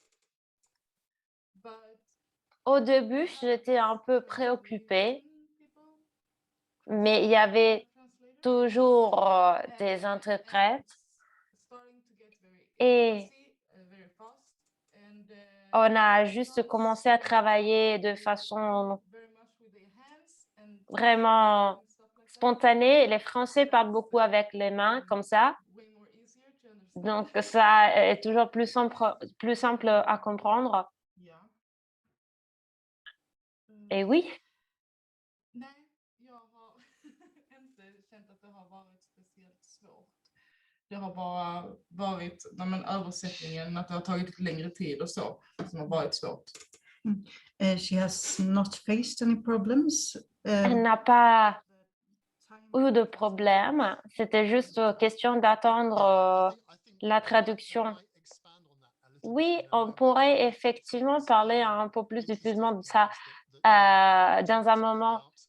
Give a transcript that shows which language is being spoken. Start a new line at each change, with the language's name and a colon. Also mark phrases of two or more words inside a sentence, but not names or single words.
French: Au début, j'étais un peu préoccupée, mais il y avait toujours des interprètes et on a juste commencé à travailler de façon vraiment spontanée. Les Français parlent beaucoup avec les mains, comme ça. Donc, ça est toujours plus simple à comprendre. Et oui.
Swedish: Det har bara varit översättningen, att det har tagit lite längre tid och så, som har varit svårt.
English: She has not faced any problems.
French: Elle n'a pas eu de problème. C'était juste question d'attendre la traduction. Oui, on pourrait effectivement parler un peu plus diffusement de ça dans un moment.